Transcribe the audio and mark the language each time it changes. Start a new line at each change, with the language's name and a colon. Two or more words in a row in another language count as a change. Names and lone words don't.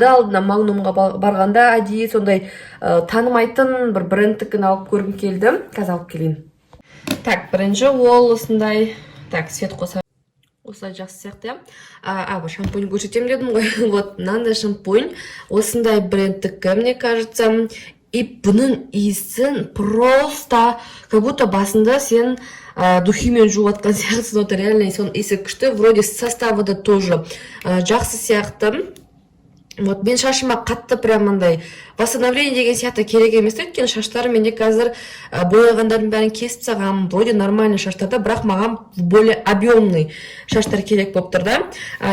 Kazakh: Алдына Магнумға барғанда әдейі сондай танымайтын бір брендтікін алып көргім келді. Қазір алып келейін. Так, бірінші ол осындай, так, свет қоса. Осылай жақсы сияқты, бұл шампунь көрсетем дедім ғой. Вот, мынандай шампунь, осындай брендтікі,
Russian: мне кажется.
Kazakh: И бұның иісін просто,
Russian: как будто
Kazakh: басында сен духимен жуып атқан сияқтысың. Вот, реально, сон иісі күшті.
Russian: Вроде составы да тоже
Kazakh: жақсы сияқты. Вот, мен шашыма қатты прям андай восстановление деген сияқты керек емес, өйткені шаштарым менде қазір бояғандардың бәрін кесіп тастағам,
Russian: вроде нормальный
Kazakh: шаштарда, бірақ маған
Russian: более объемный
Kazakh: шаштар керек болып тұр да.